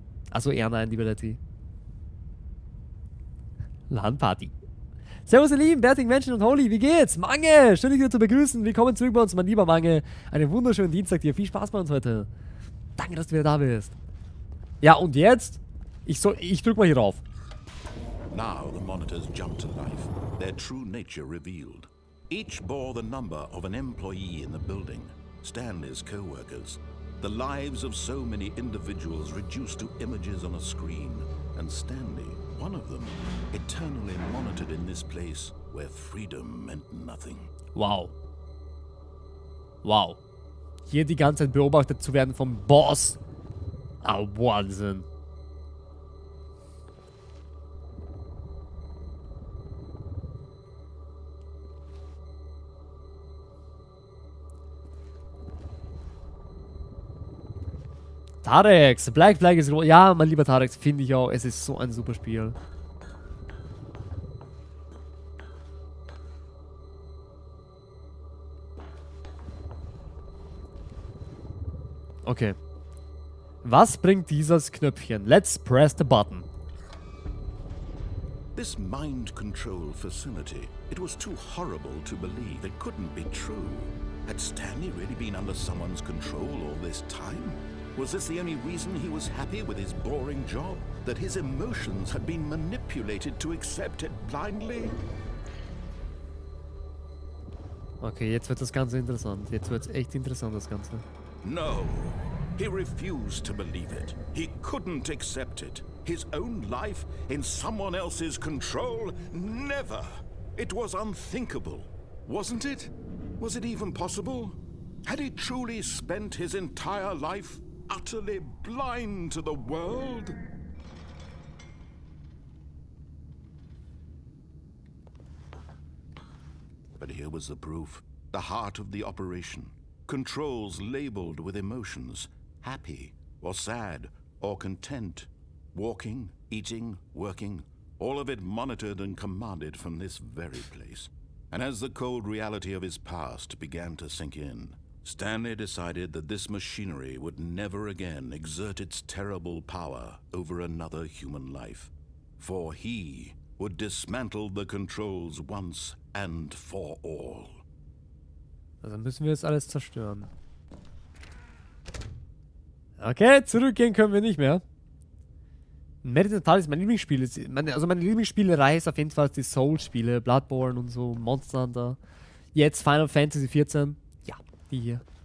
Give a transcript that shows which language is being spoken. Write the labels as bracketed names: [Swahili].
[German] Also eher nein, liebe Letty. LAN-Party. Servus ihr lieben, bärtigen Menschen und Holy, wie geht's? Mange, schön dich wieder zu begrüßen. Willkommen zurück bei uns, mein lieber Mange. Einen wunderschönen Dienstag dir, viel Spaß bei uns heute. Danke, dass du wieder da bist. Ja, und jetzt? Ich drück mal hier rauf. [English] Now the monitors jumped to life, their true nature revealed. Each bore the number of an employee in the building, Stanley's co-workers. The lives of so many individuals reduced to images on a screen, and Stanley, one of them, eternally monitored in this place where freedom meant nothing. Wow. Wow. [German] Hier die ganze Zeit beobachtet zu werden vom Boss. Ah, Wahnsinn. Tarex, Black Flag ist... Ja, mein lieber Tarex, finde ich auch. Es ist so ein super Spiel. Okay. Was bringt dieses Knöpfchen? [English] Let's press the button. This mind control facility, it was too horrible to believe. It couldn't be true. Had Stanley really been under someone's control all this time? Was this the only reason he was happy with his boring job? That his emotions had been manipulated to accept it blindly? [German] Okay, jetzt wird das Ganze interessant. Jetzt wird's echt interessant, das Ganze. [English] No. He refused to believe it. He couldn't accept it. His own life in someone else's control? Never. It was unthinkable. Wasn't it? Was it even possible? Had he truly spent his entire life utterly blind to the world? But here was the proof. The heart of the operation. Controls labeled with emotions. Happy, or sad, or content. Walking, eating, working. All of it monitored and commanded from this very place. And as the cold reality of his past began to sink in, Stanley decided that this machinery would never again exert its terrible power over another human life. For he would dismantle the controls once and for all. [German] Also müssen wir jetzt alles zerstören. Okay, zurückgehen können wir nicht mehr. Meditatal ist mein Lieblingsspiel. Meine Lieblingsspielerei ist auf jeden Fall die Soul-Spiele. Bloodborne und so, Monster Hunter. Jetzt Final Fantasy 14. Ja, die hier.